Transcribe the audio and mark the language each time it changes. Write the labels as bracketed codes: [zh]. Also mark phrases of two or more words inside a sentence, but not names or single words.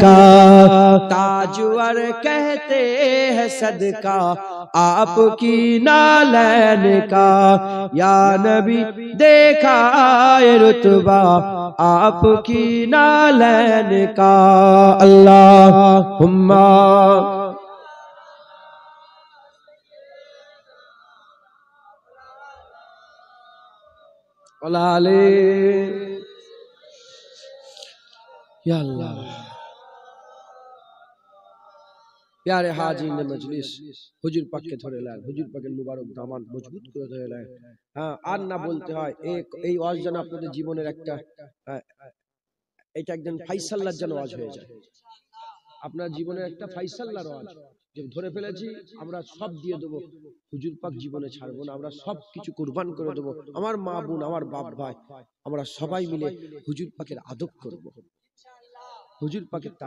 [ur] کا، تاجور کہتے ہیں صدقہ آپ کی نالین کا، یا نبی دیکھا ہے رتبہ آپ کی نالین کا، اللہم یا اللہ۔ پیارے حاجی نے مجلس حضور پاک کے تھوڑے لائن، حضور پاک [bn] মুবারক দামান মজবুত করে ধরে লাইন। হ্যাঁ, আর না বলতে হয় এই ওয়াজ যেন আপনাদের জীবনের একটা এটা একজন ফাইসাল্লার যেন ওয়াজ হয়ে যায়, আপনার জীবনের একটা ফাইসাল্লার ওয়াজ যে ধরে ফেলেছি আমরা সব দিয়ে দেবো, হুজুর পাক জীবনে ছাড়বো না, আমরা সব কিছু কুরবান করে দেবো, আমার মা বোন আমার বাপ ভাই আমরা সবাই মিলে হুজুর পাকের আদব করব, হুজুর পাকের তাজ।